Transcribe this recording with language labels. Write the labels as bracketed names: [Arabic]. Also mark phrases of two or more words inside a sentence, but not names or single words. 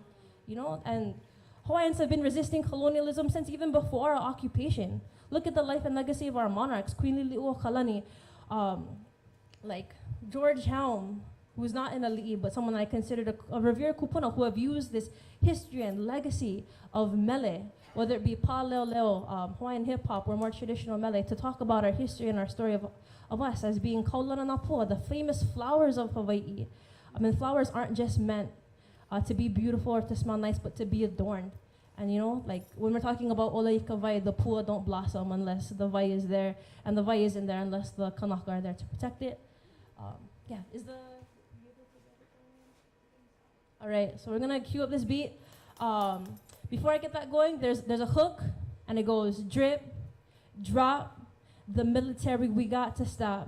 [English] You know, and Hawaiians have been resisting colonialism since even before our occupation. Look at the life and legacy of our monarchs, Queen Liliuokalani, like George Helm, who's not in a li'i, but someone I considered a revered kupuna who have used this history and legacy of mele, whether it be [Hawaiian] pa leo leo, [English] Hawaiian hip hop or more traditional mele, to talk about our history and our story of us as being [Hawaiian] kaulana napua, [English] the famous flowers of Hawaii. I mean, flowers aren't just meant to be beautiful or to smell nice, but to be adorned. And you know, like when we're talking about [Hawaiian] ola ika vai, [English] the pua don't blossom unless the vai is there, and the vai isn't there unless the kanaka are there to protect it. Yeah, is the... All right, so we're gonna cue up this beat. Before I get that going, there's a hook, and it goes drip, drop, the military we got to stop.